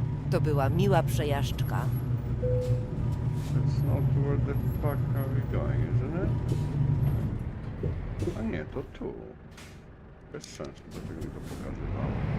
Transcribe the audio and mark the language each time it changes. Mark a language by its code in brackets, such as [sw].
[pl] To była miła przejażdżka. [en] That's not where the fuck are we going, isn't it? [pl] A nie, to tu. Bez sensu, dlaczego mi to pokazywało.